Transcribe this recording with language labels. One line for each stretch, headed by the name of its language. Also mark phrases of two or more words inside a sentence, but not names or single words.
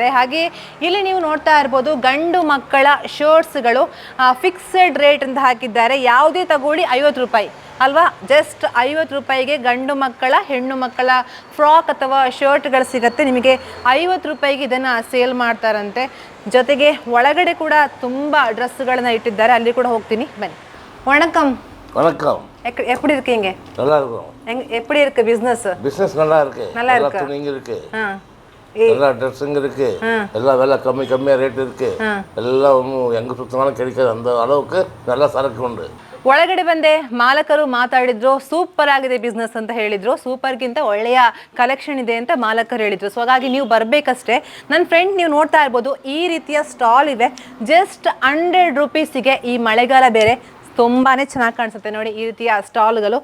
Kannada: ಹಾಗೆ ಇಲ್ಲಿ ನೀವು ನೋಡ್ತಾ ಇರ್ಬೋದು, ಗಂಡು ಮಕ್ಕಳ ಶರ್ಟ್ಸ್ಗಳು
English: fixed rate
Kannada: ಅಂತ ಹಾಕಿದ್ದಾರೆ. ಯಾವುದೇ ತಗೊಳ್ಳಿ 50 ರೂಪಾಯಿ ಅಲ್ವಾ. ಜಸ್ಟ್ 50 ರೂಪಾಯಿಗೆ ಗಂಡು ಮಕ್ಕಳ ಹೆಣ್ಣು ಮಕ್ಕಳ ಫ್ರಾಕ್ ಅಥವಾ ಶರ್ಟ್ಗಳು ಸಿಗುತ್ತೆ. ನಿಮಗೆ 50 ರೂಪಾಯಿಗೆ ಇದನ್ನು ಸೇಲ್ ಮಾಡ್ತಾರಂತೆ. ಜೊತೆಗೆ ಒಳಗಡೆ ಕೂಡ ತುಂಬ ಡ್ರೆಸ್ಗಳನ್ನ ಇಟ್ಟಿದ್ದಾರೆ. ಅಲ್ಲಿ ಕೂಡ ಹೋಗ್ತೀನಿ, ಬನ್ನಿ.
Tamil: வணக்கம். வணக்கம். எப்படி இருக்கீங்க? நல்லா இருக்கும். எப்படி இருக்கு பிசினஸ்? பிசினஸ் நல்லா இருக்கு. நல்லா இருக்கு. துணிங்க இருக்கு, எல்லா ட்ரெஸ்ஸுங்க இருக்கு, எல்லா விலை கம்மியா ரேட் இருக்கு. எல்லாம் எங்க சுத்தமாலும் கிடைக்காது, அந்த அளவுக்கு நல்ல சரக்கு உண்டு.
Kannada: ಒಳಗಡೆ ಬಂದೆ, ಮಾಲಕರು ಮಾತಾಡಿದ್ರು. ಸೂಪರ್ ಆಗಿದೆ ಬಿಸ್ನೆಸ್ ಅಂತ ಹೇಳಿದ್ರು. ಸೂಪರ್ಗಿಂತ ಒಳ್ಳೆಯ ಕಲೆಕ್ಷನ್ ಇದೆ ಅಂತ ಮಾಲಕರು ಹೇಳಿದ್ರು. ಸೊ ಹಾಗಾಗಿ ನೀವು ಬರಬೇಕಷ್ಟೇ. ನನ್ನ ಫ್ರೆಂಡ್ ನೀವು ನೋಡ್ತಾ ಇರ್ಬೋದು, ಈ ರೀತಿಯ ಸ್ಟಾಲ್ ಇವೆ. ಜಸ್ಟ್ 100 ರೂಪೀಸಿಗೆ. ಈ ಮಳೆಗಾಲ ಬೇರೆ, ತುಂಬಾ ಚೆನ್ನಾಗಿ ಕಾಣಿಸುತ್ತೆ ನೋಡಿ ಈ ರೀತಿಯ ಸ್ಟಾಲ್ಗಳು.